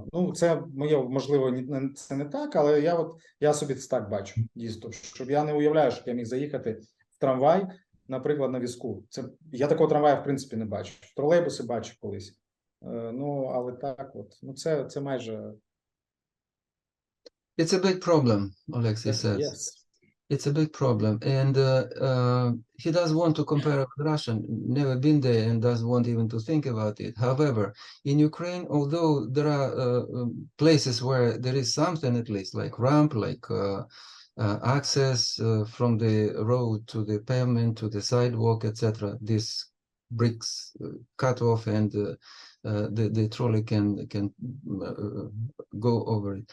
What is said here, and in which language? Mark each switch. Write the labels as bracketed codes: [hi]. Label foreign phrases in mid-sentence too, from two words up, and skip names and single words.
[uk] Ну, це моє, можливо, це не так, але я собі це так бачу, дійсно. Щоб я не уявляю, що я міг заїхати в трамвай, наприклад, на візку. Я такого трамвая, в принципі, не бачу. Тролейбуси бачу колись. Ну, але так от. Ну, це майже... [en] It's a big problem, Alexi says. Yes. It's a big problem, and he does want to compare with Russia, never been there and doesn't want even to think about it. However, in Ukraine, although there are places where there is something at least, like ramp, like access from the road to the pavement, to the sidewalk, etc., these bricks cut off and the trolley can go over it.